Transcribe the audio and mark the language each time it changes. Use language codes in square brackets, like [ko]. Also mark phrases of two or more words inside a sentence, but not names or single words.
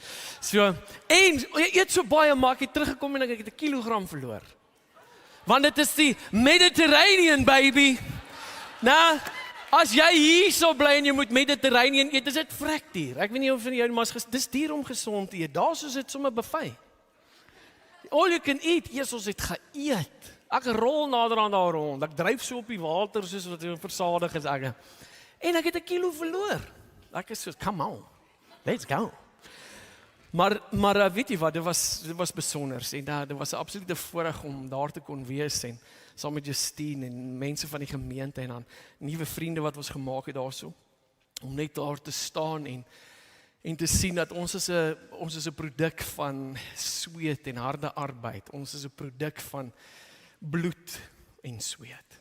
[af] So en jy eet so baie, maar ek het teruggekom en ek het 1 kilogram verloor. Want dit is die [en] Mediterranean, baby. [af] Nou, as jy hier sou bly en jy moet Mediterranean eet, is dit vrek duur. Ek weet nie of van jou, maar dis duur om gesond te eet. Daar is dit sommer buffet. [en] All you can eat, [af] ons het geëet. Ek rol nader aan daar rond, ek dryf so op die water, soos wat versadig is ek. En ek het 1 kilo verloor. Ek is so, [en] come on, let's go. [af] Maar weet jy wat, dit was besonders, en dit was 'n absolute voorreg om daar te kon wees, en saam met Justine, en mense van die gemeente, en dan nuwe vriende wat ons gemaak het daarso, om net daar te staan, en te sien dat ons is 'n produk van sweet en harde arbeid, ons is 'n produk van bloed en sweet.